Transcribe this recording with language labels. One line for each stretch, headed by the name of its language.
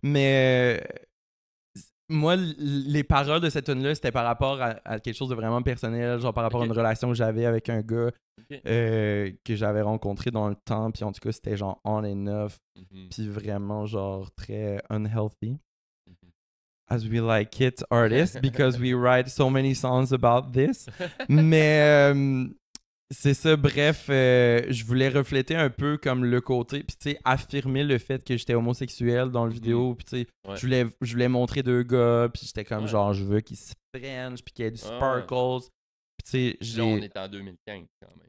French: Mais moi, les paroles de cette tune-là, c'était par rapport à quelque chose de vraiment personnel, genre par rapport à une relation que j'avais avec un gars que j'avais rencontré dans le temps, puis en tout cas, c'était genre
English: on and off,
French: puis vraiment genre très unhealthy.
English: As we like it, artists, because we write so many songs about this. Mais
French: C'est ça, bref, je voulais refléter un peu comme le côté, puis tu sais, affirmer le fait que j'étais homosexuel dans le vidéo, puis tu sais, Ouais. je voulais montrer deux gars, puis j'étais comme Ouais. genre, je veux qu'ils se prennent, puis qu'il y ait du Ouais. sparkles, puis tu sais, Puis là, on est en 2015 quand même.